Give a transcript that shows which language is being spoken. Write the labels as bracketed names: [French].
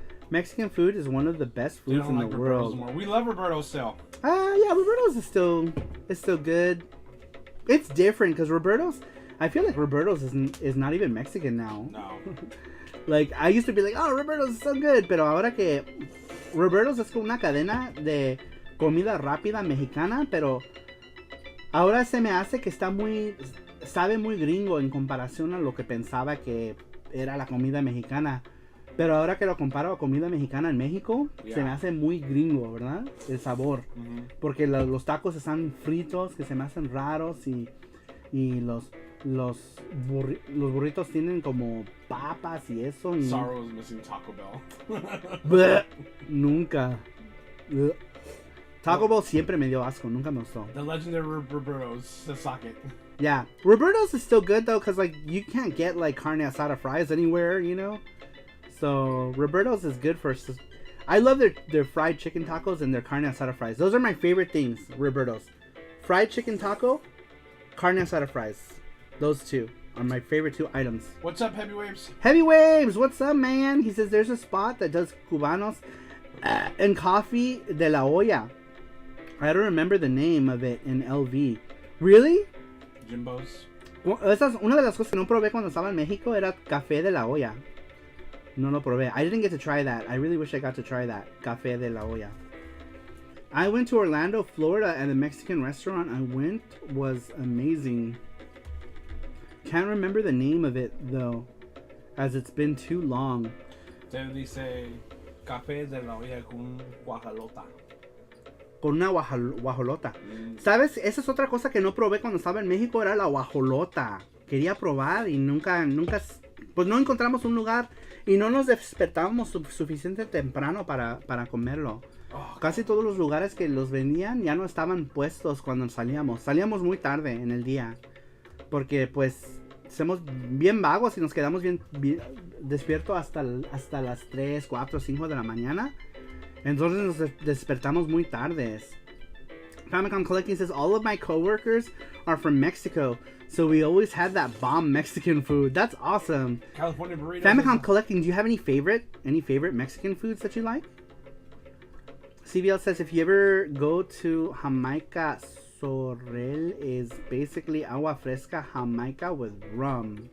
[English] Mexican food is one of the best foods in the world. More. We love Roberto's still. Yeah, Roberto's is still good. It's different because Roberto's, I feel like Roberto's is not even Mexican now. No. Like, I used to be like, oh, Roberto's is so good. [Spanish] Pero ahora que Roberto's es como una cadena de comida rápida mexicana, pero ahora se me hace que sabe muy gringo en comparación a lo que pensaba que era la comida mexicana. Pero ahora que lo comparo a comida mexicana en México, se me hace muy gringo, ¿verdad? El sabor. Porque los tacos están fritos, que se me hacen raros y los burritos tienen como papas y eso. [English] Sorrow is missing Taco Bell. [Spanish] Bleh, nunca. Bleh. Taco Bell siempre me dio asco, nunca me gustó. [English] The legendary Roberto's, the socket. Yeah, Roberto's is still good though, because like you can't get like carne asada fries anywhere, you know. So Roberto's is good for. I love their fried chicken tacos and their carne asada fries. Those are my favorite things. Roberto's, fried chicken taco, carne asada fries. Those two are my favorite two items. What's up, Heavy Waves? Heavy Waves, what's up, man? He says there's a spot that does cubanos and coffee de la olla. I don't remember the name of it in LV. Really? Jimbo's. [Spanish] Una de las cosas que no probé cuando estaba en México era café de la olla. No lo probé. [English] I didn't get to try that. I really wish I got to try that. Café de la olla. I went to Orlando, Florida, and the Mexican restaurant I went was amazing. Can't remember the name of it, though, as it's been too long. [Spanish] Se dice café de la olla con guajolota. Con una guajolota. ¿Sabes? Esa es otra cosa que no probé cuando estaba en México, era la guajolota. Quería probar y nunca, pues no encontramos un lugar y no nos despertábamos suficiente temprano para comerlo. Casi todos los lugares que los vendían ya no estaban puestos cuando salíamos. Salíamos muy tarde en el día. Porque pues somos bien vagos y nos quedamos bien despiertos hasta las 3, 4, 5 de la mañana. Entonces nos despertamos muy tardes. [English] Famicom Collecting says, all of my coworkers are from Mexico, so we always had that bomb Mexican food. That's awesome. California burritos. Famicom Collecting, do you have any favorite Mexican foods that you like? CBL says if you ever go to Jamaica, Sorrel is basically agua fresca Jamaica with rum.